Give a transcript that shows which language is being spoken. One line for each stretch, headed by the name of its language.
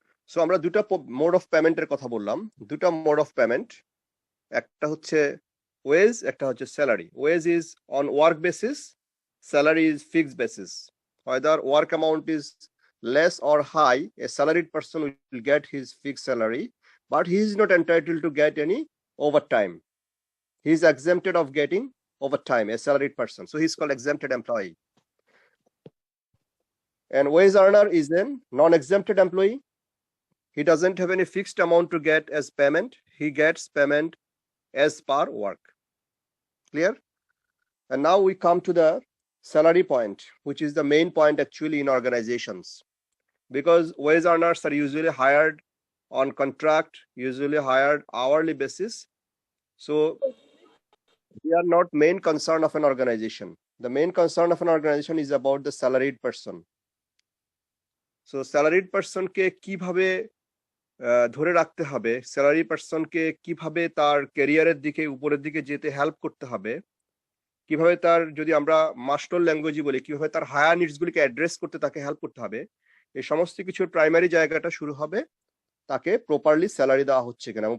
Bangla: So আমরা দুটা mode of পেমেন্টের কথা বললাম। দুটা মোড অফ পেমেন্ট, একটা হচ্ছে ওয়েজ, একটা হচ্ছে salary.
English: Wage is on work basis, salary is fixed basis. whether work amount is less or high, a salaried person will get his fixed salary, but he is not entitled to get any overtime. He is exempted of getting overtime, a salaried person, so he is called exempted employee. And wage earner is a non-exempted employee. He doesn't have any fixed amount to get as payment. He gets payment as per work. Clear? And now we come to the salary point, which is the main point actually in organizations, because wage earners are usually hired on contract, usually hired hourly basis. So they are not main concern of an organization. The main concern of an organization is about the salaried person. So salaried person
Bangla: কে কিভাবে ধরে রাখতে হবে, salary পার্সনকে কিভাবে তার ক্যারিয়ারের দিকে উপরের দিকে যেতে হেল্প করতে হবে, কিভাবে তার, যদি আমরা মাস্টার ল্যাঙ্গুয়েজে বলি, কিভাবে তার হায়ার নিডস গুলিকে অ্যাড্রেস করতে তাকে হেল্প করতে হবে, এই সমস্ত কিছুর প্রাইমারি জায়গাটা শুরু হবে তাকে প্রপারলি স্যালারি দেওয়া হচ্ছে কিনা।